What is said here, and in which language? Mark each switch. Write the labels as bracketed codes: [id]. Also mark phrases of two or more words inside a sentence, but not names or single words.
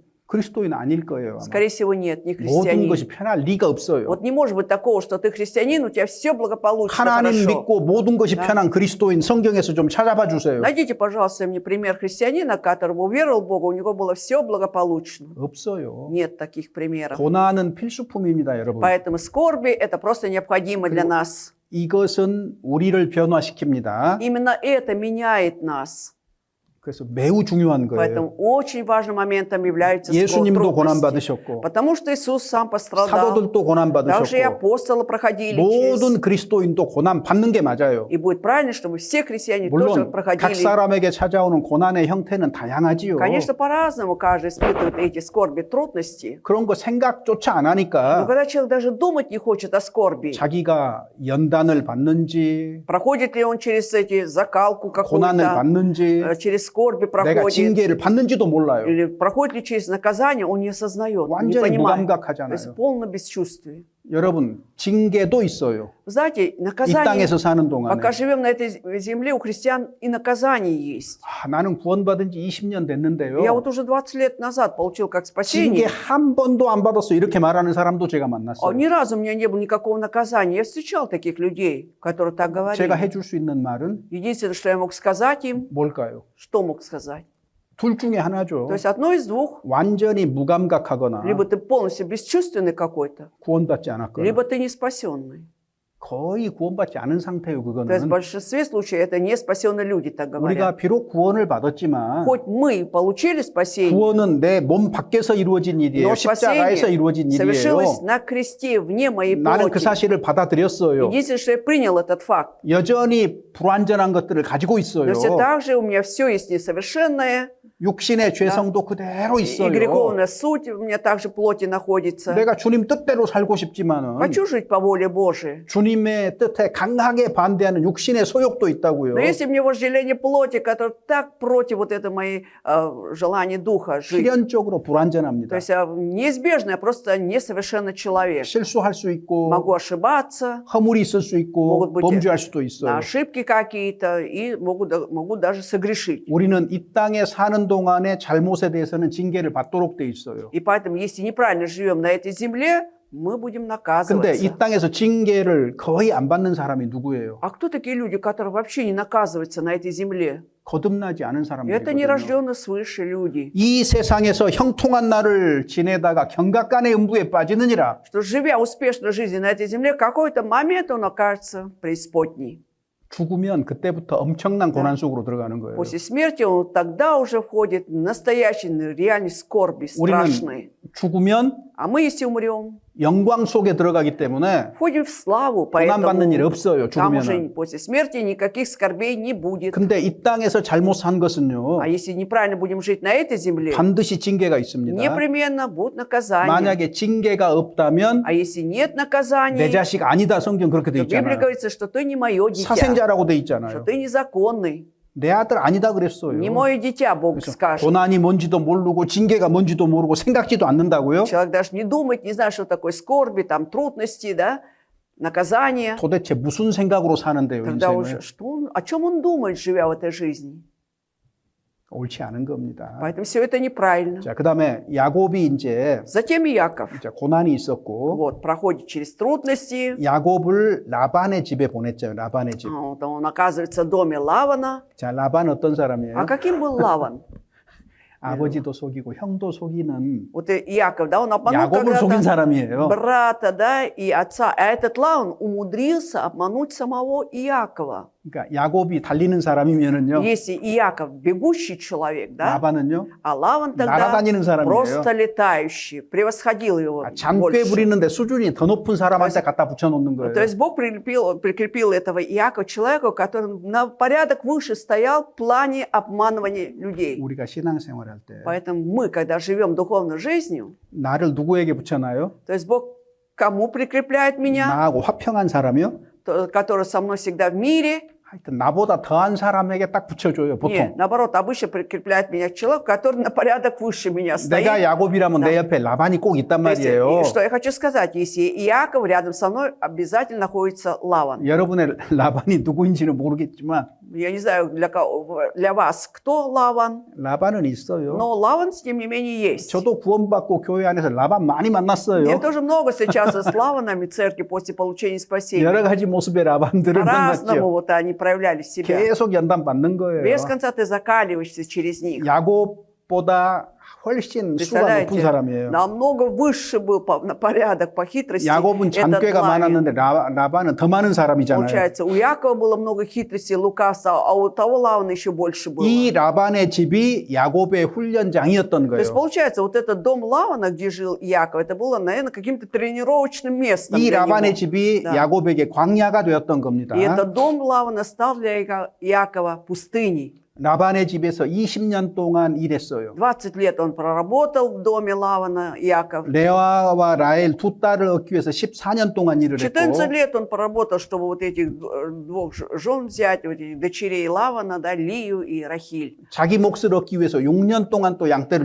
[ko] 그리스도인 아닐 거예요. 아마. [ru] Скорее всего, нет, не [ko] 모든 것이 [ru] христианин. [ko] 편할 리가 없어요. [ru] Вот не может быть такого, что ты христианин, у тебя все благополучно, [ko] 하나님 [ru] хорошо. [ko] 믿고 모든 것이 [ru] Да. [ko] 편한 그리스도인 성경에서 좀 찾아봐 주세요. [ru] Найдите, пожалуйста, мне пример христианина, которого уверовал в Бога, у него было все благополучно. [ko] 없어요. [ru] Нет таких примеров. [ko] 고난은 필수품입니다, 여러분. [ru] Поэтому скорби – это просто необходимо для нас. [ko] 이것은 우리를 변화시킵니다. [ru] Именно это меняет нас. [ko] 그래서 매우 중요한 거예요. [ru] Поэтому очень важным моментом является [ko] 예수님도 고난 [ru] трудности. [ko] 받으셨고 [ru] Потому что Иисус сам пострадал. [ko] 사도들도 고난 [ru] Также и [ko] 받으셨고 [ru] апостолы проходили [ko] 모든 [ru] через. [ko] 그리스도인도 고난 받는 게 맞아요. [ru] И будет правильно, чтобы все христиане тоже [ko] 물론 각 [ru] проходили. [ko] 사람에게 찾아오는 고난의 형태는 다양하지요. [ru] Конечно, по-разному каждый испытывает эти скорби, трудности. [ko] 그런 거 생각조차 안 [ru] Но [ko] 하니까 [ru] когда человек даже думать не хочет о скорби, [ko] 자기가 연단을 받는지 [ru] проходит ли он через эти закалку [ko] 고난을 [ru] какую-то, [ko] 받는지 [ru] через скорби [ko] 내가 [ru] проходит, [ko] 징계를 받는지도 몰라요. [ru] или проходит ли через наказание, он не осознает, не [ko] 완전히 [ru] понимает. То есть [ko] 무감각하잖아요. [ru] полное бесчувствие. [ko] 여러분 징계도 있어요. [ru] Знаете, [ko] 이 [ru] наказание, [ko] 땅에서 사는 동안에 [ru] пока живем на этой земле, у христиан и наказание есть. [ko] 나는 구원받은 지 20년 됐는데요. [ru] Я вот уже 20 лет назад получил как [ko] 징계 [ru] спасение. [ko] 한 번도 안 받았어 이렇게 말하는 사람도 제가 만났어요. [ru] Ни разу у меня не было никакого наказания. Я встречал таких людей, которые так [ko] 제가 [ru] говорили. [ko] 해줄 수 있는 말은 [ru] Единственное, что я мог сказать им, [ko] 뭘까요? [ru] что мог сказать? [ko] 둘 중에 하나죠. [ru] То есть одно из двух. [ko] 완전히 무감각하거나 [ru] Либо ты полностью бесчувственный какой-то, [ko] 구원받지 않았거나 [ru] либо ты не спасенный. [ko] 거의 구원받지 않은 상태예요. [ru] То есть в [ko] 그거는 [ru] большинстве случаев это не спасенные люди, так [ko] 우리가 [ru] говорят. [ko] 비록 구원을 받았지만 [ru] Хоть мы получили спасение, [ko] 구원은 내 몸 밖에서 이루어진 일이에요. [ru] но [ko] 십자가에서 [ru] спасение [ko] 이루어진 [ru] совершилось [ko] 일이에요. [ru] на кресте, вне моей [ko] 나는 그 [ru] плоти. [ko] 사실을 받아들였어요. [ru] Единственное, что я принял этот факт. [ko] 여전히 불완전한 것들을 가지고 [ru] Но [ko] 있어요. [ru] все так же у меня все есть несовершенное, [ko] 육신의 죄성도 그대로 [ru] и [ko] 있어요. [ru] греховная суть у меня также в плоти находится. [ko] 내가 주님 뜻대로 살고 싶지만은 [ru] Хочу жить по воле Божией. [ko] 주님의 뜻에 강하게 반대하는 육신의 소욕도 있다고요. [ru] Но если мне вожделение плоти, которое так против вот этой моей желания духа жить, [ko] 필연적으로 [ru] то [ko] 불완전합니다. [ru] есть неизбежно, я просто несовершенный человек. [ko] 실수할 수 있고 [ru] Могу ошибаться, [ko] 허물이 있을 수 있고 [ru] могут быть [ko] 범죄할 수도 [ru] на [ko] 있어요. [ru] ошибки какие-то, и могу даже согрешить. [ko] 우리는 이 땅에 사는 동안의 잘못에 대해서는 징계를 받도록 돼 있어요. [ru] И поэтому, если неправильно живем на этой земле, мы будем [ko] 근데 [ru] наказываться. [ko] 이 땅에서 징계를 거의 안 받는 사람이 누구예요? [ru] А кто такие люди, которые вообще не наказываются на этой земле? [ko] 거듭나지 않은 [ru] Это [ko] 사람들이거든요. [ru] нерожденные свыше люди. [ko] 이 세상에서 형통한 날을 지내다가 경각간의 음부에 빠지느니라. [ru] Что, живя успешной жизнью на этой земле, в какой-то момент он окажется преисподней. [ko] 죽으면 그때부터 엄청난 고난 속으로 들어가는 거예요. [ru] После смерти он тогда уже входит в настоящие, реальные скорби, страшные. [ko] 죽으면 [ru] А мы, если умрем, [ko] 영광 속에 들어가기 때문에 [ru] входим в славу, [ko] 고난 받는 일 [ru] поэтому [ko] 없어요. [ru] там уже [ko] 죽으면. [ru] после смерти никаких скорбей не будет. [ko] 근데 이 땅에서 잘못 산 것은요. [ru] А если неправильно будем жить на этой земле, [ko] 반드시 징계가 있습니다. [ru] непременно будут наказания. [ko] 만약에 징계가 없다면 [ru] А если нет [ko] 내 [ru] наказаний, [ko] 자식 아니다. 성경 그렇게 돼 [ru] то в Библии [ko] 있잖아요. [ru] говорится, что ты не мое дитя, [ko] 사생자라고 돼 [ru] что [ko] 있잖아요. [ru] ты незаконный. [ko] 내 아들 아니다 그랬어요. [ru] Не мое дитя, Бог [ko] 그래서 [ru] скажет. [ko] 고난이 뭔지도 모르고 징계가 뭔지도 모르고 생각지도 않는다고요? [ru] Человек даже не думает, не знает, что такое скорби, там, трудности, да, наказания. [ko] 도대체 무슨 생각으로 사는데요, [ru] Тогда [ko] 인생을? [ru] уже, о чем он думает, живя в этой жизни? [ko] 옳지 않은 겁니다. [ru] Поэтому все это неправильно. [ko] 자, 그다음에 야곱이 이제 [ru] Затем Иаков, [ko] 고난이 있었고 [ru] вот, проходит через трудности, [ko] 야곱을 라반의 집에 보냈죠. 라반의 집. [ru] вот, он оказывается в доме Лавана. [ko] 자, 라반 어떤 사람이에요? [ru] А каким был Лаван? [ko] 아버지도 속이고 형도 속이는 [ru] Вот Иаков, да, он обманул [ko] 야곱을 속인 [ru] когда-то [ko] 사람이에요. [ru] брата, да, и отца. А этот Лаван умудрился обмануть самого Иакова. [ko] 그러니까 야곱이 달리는 사람이면은요. [ru] Если Иаков бегущий человек, да, [ko] 라반은요. [ru] а Лаван тогда [ko] 날아다니는 사람이에요. [ru] просто летающий, превосходил его [ko] 장꽤 [ru] больше. [ko] 부리는데 수준이 더 높은 사람한테 갖다 붙여놓는 [ru] То [ko] 거예요. [ru] есть Бог прикрепил этого Иакова человеку, который на порядок выше стоял в плане обманывания людей. [ko] 우리가 신앙생활할 때 [ru] Поэтому мы, когда живем духовной жизнью, [ko] 나를 누구에게 붙여놔요? [ru] то есть Бог кому прикрепляет меня, [ko] 나하고 화평한 사람이요? [ru] который со мной всегда в мире. [ko] 하여튼 나보다 더한 사람에게 딱 붙여줘요. 보통. [ru] Нет, наоборот, обычно прикрепляет меня к человеку, который на порядок выше меня стоит. [ko] 내가 야곱이라면 내 옆에 라반이 꼭 있단 [ru] То есть, [ko] 말이에요. [ru] что я хочу сказать, если Иаков рядом со мной, обязательно находится Лаван. [ko] 여러분의 라반이 누구인지는 모르겠지만 [ru] Я не знаю, для вас кто Лаван, [ko] 라반은 있어요. [ru] но Лаван, тем не менее, есть. [ko] 저도 구원받고 교회 안에서 라반 많이 만났어요. [ru] Я тоже много встречался с Лаванами в церкви после получения спасения. [ko] 여러 가지 모습의 라반들을 [ru] По-разному [ko] 만났죠. [ru] вот они проявляли себя. [ko] 계속 연단 받는 거예요. [ru] Без конца ты закаливаешься через них. [ko] 야곱보다 훨씬 수가 높은 [ru] Представляете, [ko] 사람이에요. [ru] намного выше был на порядок по хитрости [ko] 야곱은 [ru] этот [ko] 잔꾀가 [ru] Лаван. [ko] 많았는데 라반은 더 많은 사람이잖아요. [ru] Получается, у Якова было много хитрости, лукавства, а у того Лавана еще больше было. [ko] 이 라반의 집이 야곱의 훈련장이었던 [ru] То есть, [ko] 거예요. [ru] получается, вот этот дом Лавана, где жил Яков, это было, наверное, каким-то тренировочным местом [ko] 이 [ru] для [ko] 라반의 [ru] него. [ko] 집이 [ru] Да. [ko] 야곱에게 광야가 되었던 겁니다. [ru] И этот дом Лавана стал для Якова пустыней. [ko] 라반의 집에서 20년 동안 일했어요. [ru] 20 лет он проработал в доме Лавана, Яков. [ko] 레아와 라헬 두 딸을 얻기 위해서 14년 동안 일을 [ru] 14 [ko] 했고 [ru] лет он проработал, чтобы вот этих двух жен взять, вот этих дочерей Лавана, да, Лию и Рахиль. [ko] 자기 몫을 얻기 위해서 6년 동안 또 양떼를